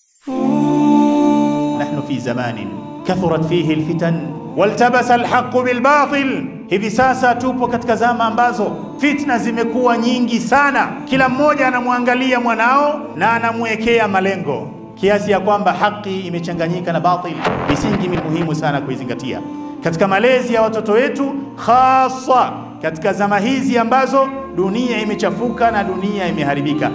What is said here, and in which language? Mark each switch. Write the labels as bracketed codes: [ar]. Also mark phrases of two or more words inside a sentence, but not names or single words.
[ar] نحن في زمان كثرت فيه الفتن والتبس الحق بالباطل. [sw] Hivi sasa tupo katika zama ambazo fitna zimekuwa nyingi sana. Kila mmoja anamwangalia mwanao na anamwekea malengo, kiasi ya kwamba haki imechanganyika na batil. Misingi muhimu sana kuizingatia katika malezi ya watoto wetu, hasa katika zama hizi ambazo dunia imechafuka na dunia imeharibika.